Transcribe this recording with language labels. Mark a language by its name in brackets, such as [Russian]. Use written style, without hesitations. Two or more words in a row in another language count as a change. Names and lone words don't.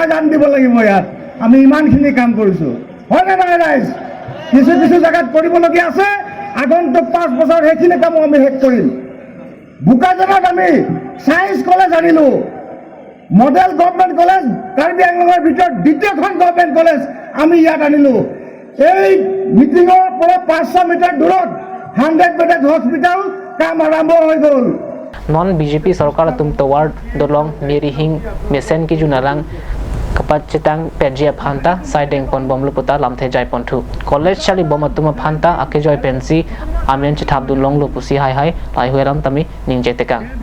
[Assamese] জান দিব লাগিব ইয়াত আমি ইমানখিনি কাম কৰিছো হয় না নহয় ৰাইজ কিছু জায়গাত কৰিবলগীয়া আছে আগন্তুক 5 বছৰ হেখিনি কাম আমি শেষ কৰিম বুকাজনত আমি [English] science college [Assamese] আনিলো [English] model government college [Assamese] কাৰ্বি আংলঙৰ ভিতৰত দ্বিতীয়খন [English] government college [Assamese] আমি ইয়াত আনিলো এই মিটিঙৰ পৰা 500 মিটাৰ দূৰত 100 [English] bedded hospital [Assamese] কাম আৰম্ভ হৈ গ'ল [Karbi] non BJP sarkar tum tawar dolong mirihing mesen ki junarang kapat cetang pejia phanta sideng pon bomlu puta lamthe jai pontu college chali bomatuma phanta ake joy pensi amen chithap dun long lu pusi hai lai hueram tami ningje tekang